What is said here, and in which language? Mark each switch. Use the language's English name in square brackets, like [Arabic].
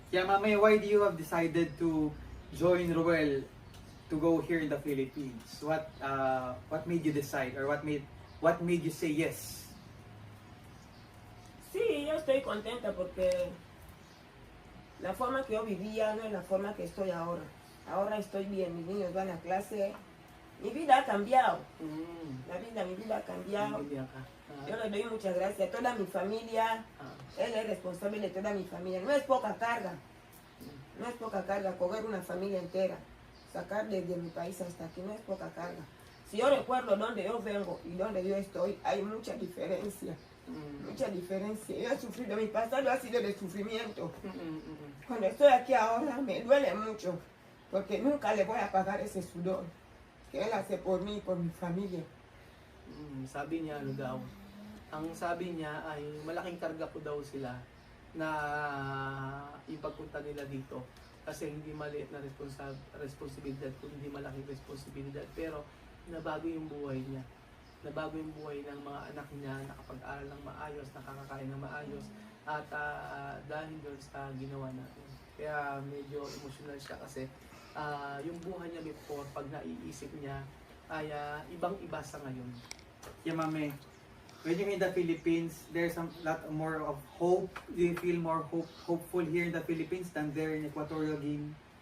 [Filipino] Kaya mamaya, [English] why do you have decided to join Ruel to go here in the Philippines? What made you decide, or what made you say yes? [Spanish] Sí, yo estoy contenta porque la forma que yo vivía no es la forma que estoy ahora. Ahora estoy bien, mis niños van a clase. Mi vida ha cambiado. Mi vida ha cambiado. Yo le doy muchas gracias a toda mi familia. Él es responsable de toda mi familia. No es poca carga. No es poca carga coger una familia entera. Sacar desde mi país hasta aquí no es poca carga. Si yo recuerdo dónde yo vengo y dónde yo estoy, hay mucha diferencia. Mucha diferencia. Yo he sufrido, mi pasado ha sido de sufrimiento. Cuando estoy aquí ahora me duele mucho. Porque nunca le voy a pagar ese sudor que él hace por mí y por mi familia. [Filipino] Sabi niya ano daw, ang sabi niya ay malaking karga po daw sila na ipagpunta nila dito kasi hindi maliit na responsibilidad kung hindi malaking responsibilidad, pero nabago yung buhay niya, nabago yung buhay ng mga anak niya, nakapag-aral ng maayos, nakakakain ng maayos, at dahil doon sa ginawa natin. Kaya medyo emotional siya kasi yung buhay niya before, pag naiisip niya, ay ibang-iba sa ngayon. [English] Yeah, mami. When you're in the Philippines, there's a lot more of hope. Do you feel more hopeful here in the Philippines than there in Equatorial Guinea?